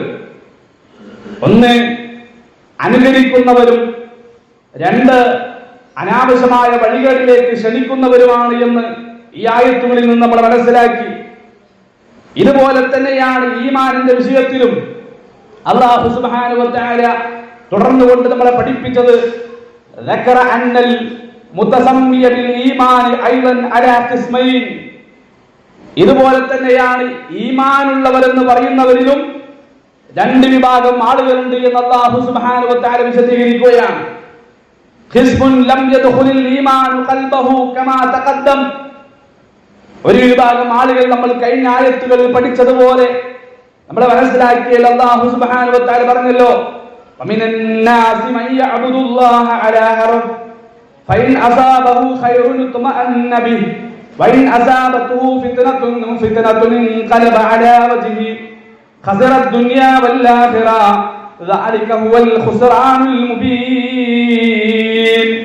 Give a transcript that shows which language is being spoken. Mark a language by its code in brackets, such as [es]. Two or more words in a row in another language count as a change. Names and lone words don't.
[ml] ഒന്ന് അനുകരിക്കുന്നവരും, രണ്ട് അനാവശ്യമായ വഴികളിലേക്ക് ക്ഷണിക്കുന്നവരുമാണ് എന്ന് ഈ ആയത്തുകളിൽ നിന്ന് നമ്മൾ മനസ്സിലാക്കി. ഇതുപോലെ തന്നെയാണ് ഈമാനിന്റെ വിഷയത്തിലും [ar] الله سبحانه وتعالى [ml] തുടർന്നുകൊണ്ട് നമ്മളെ പഠിപ്പിച്ചത്. [ar] ذكر أن المتسمي بالإيمان أيضا على قسمين [ml] ഇതുപോലെ തന്നെയാണ് ഈമാനുള്ളവരെന്ന് പറയുന്നവരിലും രണ്ട് വിഭാഗം ആളുകളുണ്ട് എന്ന് [ar] الله سبحانه وتعالى [ml] വിശദീകരിക്കുകയാണ്. [ar] قسم لم يدخل الإيمان قلبه كما تقدم. [ml] ഒരു വിഭാഗം ആളുകൾ നമ്മൾ കഴിഞ്ഞ ആയത്തുകളിൽ പഠിച്ചതുപോലെ നമ്മൾ മനസ്സിലാക്കിയാൽ [ar] الله سبحانه وتعالى [ml] പറഞ്ഞല്ലോ, [ar] ومن الناس من يعبد الله على حرف فإن أصابه خير اطمأن به وإن أصابته فتنة انقلب على وجهه خسر الدنيا والآخرة ذلك هو الخسران المبين.